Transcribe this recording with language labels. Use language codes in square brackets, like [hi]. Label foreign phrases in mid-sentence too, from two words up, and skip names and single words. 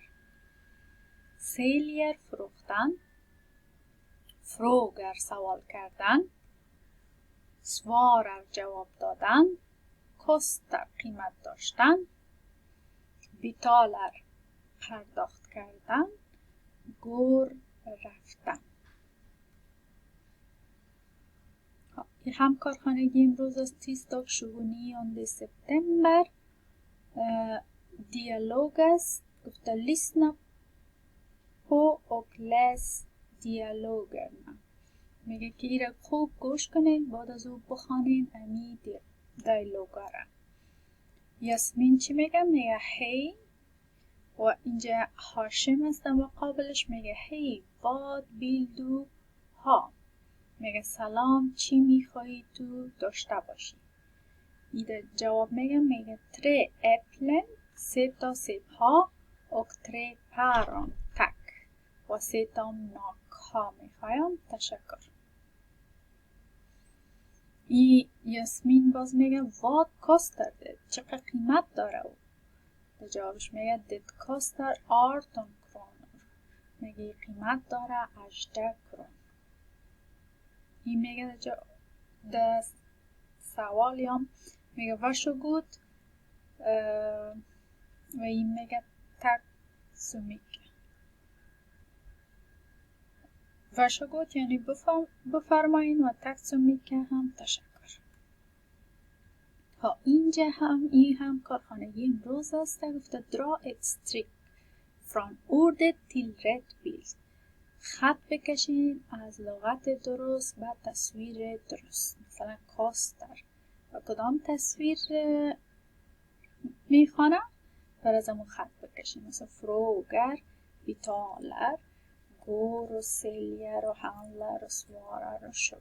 [fa] سیلیر فروختن، فروگر سوال کردن، سوارر جواب دادن، کوستر قیمت داشتن، بیتالر پرداخت کردن، گور رفتن. این هم کارخانگی امروز از tisdag 29 سپتامبر. دیالوگ است. گفته [sv] lyssna på och läs dialogerna. [fa] میگه که این را خوب گوش کنین بعد از او بخوانین امی دیالوگا را. یاسمین چی میگه؟ میگه هی. و اینجا هاشم است و قابلش میگه هی [sv] vad vill du ha؟ [fa] میگه سلام چی میخوایی تو داشته باشی؟ ایده جواب میگه [sv] tre äpplen [fa] 3 تا سیب ها [sv] och 3 päron tack. [fa] و 3 تا ناک ها میخوایم تشکر. یاسمین باز میگه [sv] vad kostar det؟ [fa] چقدر قیمت داره او؟ جوابش میگه [sv] det kostar 18 kronor. [fa] میگه قیمت داره 18 کرون. این میگه در سوالی هم میگه varsågod و این میگه [sv] tack så mycket. [fa] varsågod یعنی بفرمایین و [sv] tack så mycket [fa] هم تشکر. اینجا هم این هم کارخانگی امروز است. گفته [sv] dra ett streck från ordet till rätt bild. [fa] خط بکشین از لغت درست به تصویر درست. مثلا کاستر و کدام تصویر میخوانه؟ بر از همون خط بکشین. مثلا فروگر، بیتالر، گور و سلیر و هنلر و سوارر و شبر.